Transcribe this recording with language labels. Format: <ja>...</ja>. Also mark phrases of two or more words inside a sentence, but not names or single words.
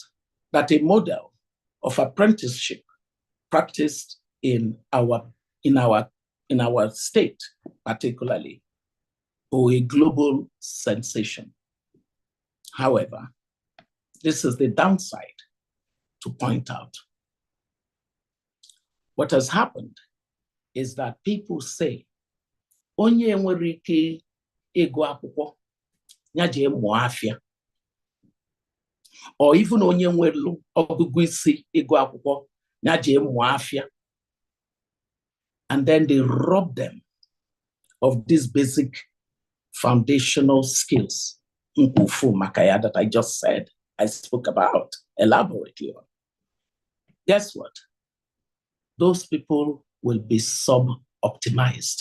<en>That a model of apprenticeship practiced in our state, particularly, or a global sensation. However, this is the downside to point out. What has happened is that people say,</en> <ig>onye nwere ike ịgụ akwụkwọ, ya jee mụọ afịa.</ig> <en>Or even</en> <ig>onye nwere ọgụgụ isi ịgụ akwụkwọ, ya jee mụọ afịa.</ig> <en>And then they rob them of these basic foundational skills, Nkufu Makaya, that I just said, I spoke about elaborately on. Guess what? Those people will be sub-optimized.</en>